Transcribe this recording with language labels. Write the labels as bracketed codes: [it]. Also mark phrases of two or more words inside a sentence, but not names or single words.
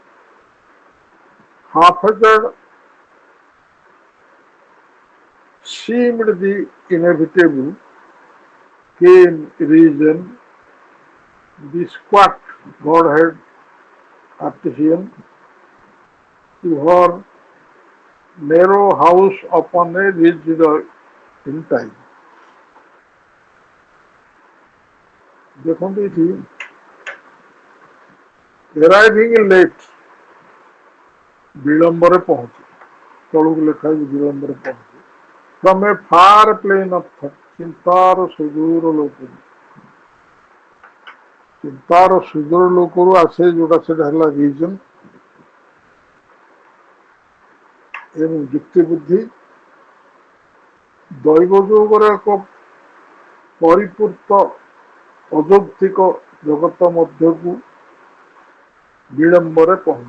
[en] haphazard seemed the inevitable, came reason, the squat Godhead artisan, to her narrow house upon a ridge in time. [or] ଦେଖନ୍ତୁ ଏଠି [en] arriving late [or] ବିଳମ୍ବରେ ପହଞ୍ଚେ, ତଳକୁ ଲେଖା ହେଇଛି ବିଳମ୍ବରେ ପହଞ୍ଚେ। [en] from a far plane of thought, [or] ଚିନ୍ତାର ସୁଦୂର ଲୋକରୁ, ଚିନ୍ତାର ସୁଦୂର ଲୋକରୁ ଆସେ ଯୋଉଟା ସେଟା ହେଲା ରିଜନ ଏବଂ ଯୁକ୍ତି ବୁଦ୍ଧି। ଦୈବ ଯୋଗର ଏକ ପରିପୂର୍ତ୍ତ ଅଯୌକ୍ତିକ ଜଗତ ମଧ୍ୟକୁ ବିଳମ୍ବରେ ପହଞ୍ଚେ।